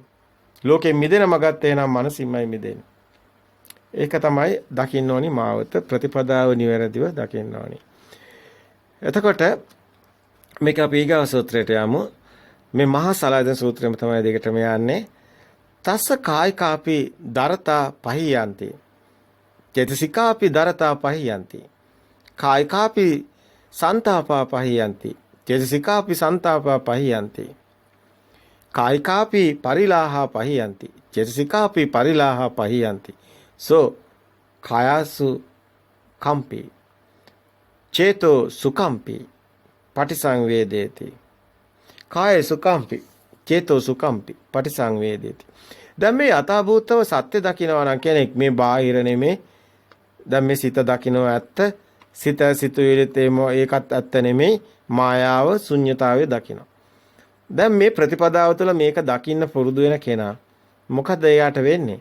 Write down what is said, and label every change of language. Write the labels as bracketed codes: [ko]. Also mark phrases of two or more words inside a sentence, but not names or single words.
[si] ලෝකෙ මිදෙන මගත් එනම් මනසින්මයි මිදෙන්නේ. ඒක තමයි දකින්න ඕනි මාවත ප්‍රතිපදාව නිවැරදිව දකින්න ඕනි. එතකොට මේක අපි ඊගා සූත්‍රයට යමු. මේ මහා සලායතන සූත්‍රයම තමයි දෙකටම යන්නේ. [pi] තස්ස කායිකාපි දරතා පහියන්ති චේතසිකාපි දරතා පහියන්ති කායිකාපි සන්තාපා පහියන්ති චේතසිකාපි සන්තාපා පහියන්ති කායිකාපි පරිලාහා පහියන්ති චේතසිකාපි පරිලාහා පහියන්ති සෝ කායසු කම්පි චේතෝ සුකම්පි පටිසංවේදේති. කාය සුඛම්පි චේතෝ සුඛම්පි පටිසංවේදේති. [si] දැන් මේ යථාභූතව සත්‍ය දකිනවා නම් කෙනෙක් මේ බාහිර නෙමේ. දැන් මේ සිත දකිනවා ඇත්ත. සිත සිතුවිලිත් ඒකත් ඇත්ත නෙමේ. මායාව ශුන්්‍යතාවය දකිනවා. දැන් මේ ප්‍රතිපදාව තුළ මේක දකින්න පුරුදු වෙන කෙනා මොකද එයාට වෙන්නේ?